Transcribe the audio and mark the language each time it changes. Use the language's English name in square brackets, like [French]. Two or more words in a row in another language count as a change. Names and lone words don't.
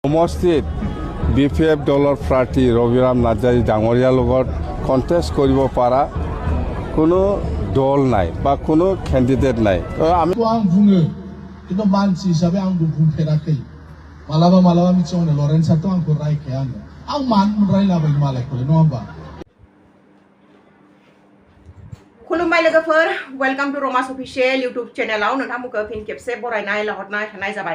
[Assamese] সমষ্টিত BPF দলৰ প্ৰাৰ্থী ৰবিৰাম নাৰ্জাৰী ডাঙৰীয়াৰ লগত কণ্টেষ্ট কৰিব পৰা কোনো দল নাই বা কোনো কেণ্ডিডেট নাই। [Bodo] আমি বুङो কিন্তু मानसि हिसाबै आं बुंफेराखै मालाबा मिथिङावनो लरेन्सआथ' आंखौ रायखायानो आं मानो रायलाबाय मालायखौलाय नङा होमबा। खुलुमबाय लोगोफोर [English] welcome to [Bodo] रमास [English] official YouTube channel [Bodo] नोंथांमोनखौ फिन खेबसे बरायनाय लाहरनाय थानाय जाबाय।